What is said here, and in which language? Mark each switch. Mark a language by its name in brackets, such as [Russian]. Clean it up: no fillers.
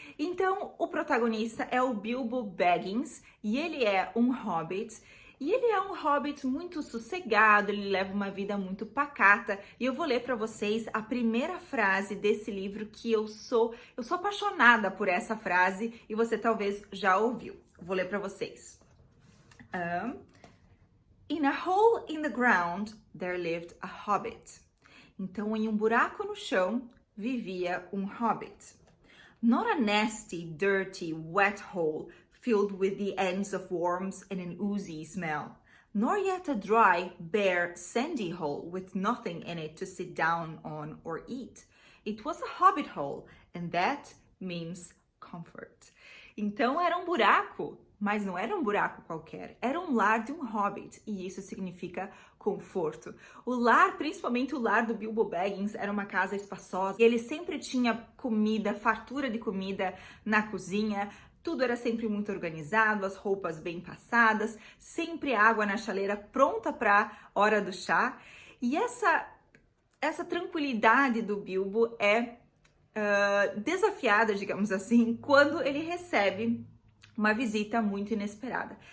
[Portuguese] Então, o protagonista é o Bilbo Baggins e ele é um hobbit. E ele é um hobbit muito sossegado, ele leva uma vida muito pacata. E eu vou ler para vocês a primeira frase desse livro que eu sou apaixonada por essa frase e você talvez já ouviu. Vou ler para vocês. [English] In a hole in the ground there lived a hobbit. [Portuguese] Então, em um buraco no chão, vivia um hobbit. [English] Not a nasty, dirty, wet hole filled with the ends of worms and an oozy smell, nor yet a dry, bare, sandy hole with nothing in it to sit down on or eat. It was a hobbit hole, and that means comfort. [Portuguese] Então, era um buraco, mas não era um buraco qualquer, era um lar de um hobbit, e isso significa conforto. O lar, principalmente o lar do Bilbo Baggins, era uma casa espaçosa, e ele sempre tinha comida, fartura de comida na cozinha, tudo era sempre muito organizado, as roupas bem passadas, sempre água na chaleira pronta para hora do chá, e essa tranquilidade do Bilbo é desafiada, digamos assim, quando ele recebe uma visita muito inesperada.